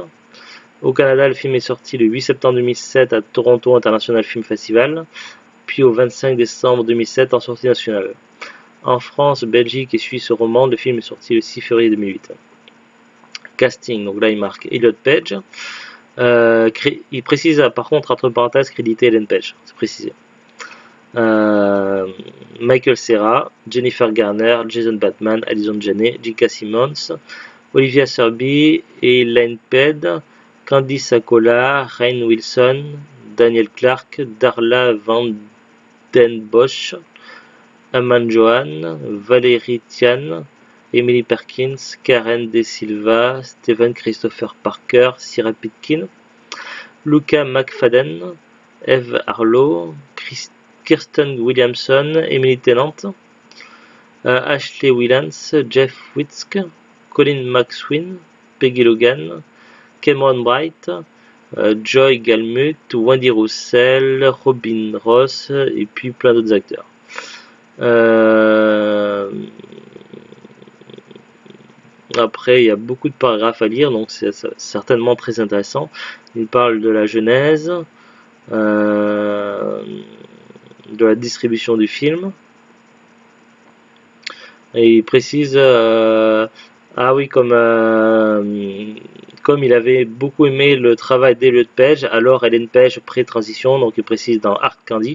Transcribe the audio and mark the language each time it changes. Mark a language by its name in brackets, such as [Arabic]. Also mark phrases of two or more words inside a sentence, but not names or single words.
[French] Au Canada, le film est sorti le 8 septembre 2007 à Toronto International Film Festival, puis au 25 décembre 2007 en sortie nationale. En France, Belgique et Suisse romande, le film est sorti le 6 février 2008. Casting, donc là il marque Elliot Page. Il précise par contre entre parenthèses crédité Ellen Page, c'est précisé. Michael Cera, Jennifer Garner, Jason Bateman, Alison Janney, J.K. Simmons, Olivia Serby, Elaine Ped, Candy Sakola, Rainn Wilson, Daniel Clark, Darla Van Den Bosch, Aman Johan, Valérie Tian, Emily Perkins, Karen De Silva, Stephen Christopher Parker, Sierra Pitkin, Luca McFadden, Eve Harlow, Kirsten Williamson, Emily Tennant, Ashley Williams, Jeff Witzke, Colin McSween, Peggy Logan, Cameron Bright, Joy Galmut, Wendy Roussel, Robin Ross et puis plein d'autres acteurs. Après, il y a beaucoup de paragraphes à lire, donc c'est certainement très intéressant. Il parle de la genèse, de la distribution du film, et il précise, ah oui, comme il avait beaucoup aimé le travail d'Elliot Page, alors Ellen Page pré-transition, donc il précise dans Hard Candy.